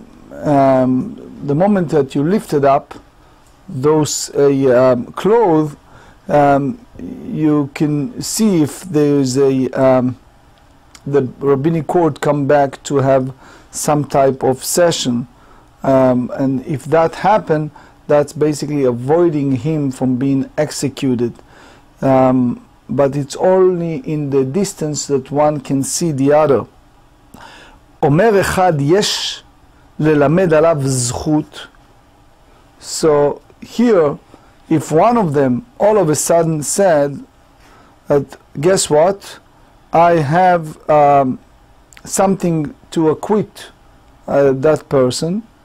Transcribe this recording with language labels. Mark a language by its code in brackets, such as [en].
[en] The moment that you lift it up, those clothes, you can see if there is the rabbinic court come back to have some type of session, and if that happen, That's basically avoiding him from being executed. But it's only in the distance that one can see the other. [he] אומר אחד יש ללמד עליו זכות. [en] So here, if one of them all of a sudden said that, guess what, I have something to acquit that person.